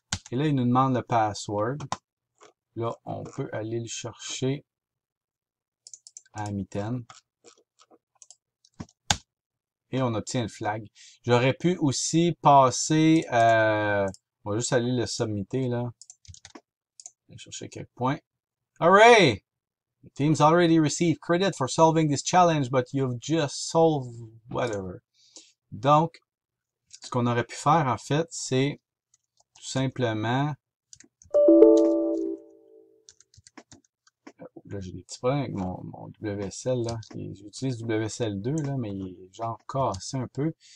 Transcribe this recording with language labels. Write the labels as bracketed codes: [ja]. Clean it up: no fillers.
[fr] Et là, il nous demande le password. Là, on peut aller le chercher à mitaine. Et on obtient le flag. J'aurais pu aussi passer... on va juste aller le submitter, là. Je vais chercher quelques points. [en] Hooray! The team's already received credit for solving this challenge, but you've just solved whatever. [fr] Donc, ce qu'on aurait pu faire, en fait, c'est tout simplement là, j'ai des petits problèmes avec mon WSL, là. J'utilise WSL 2, là, mais il est genre cassé un peu.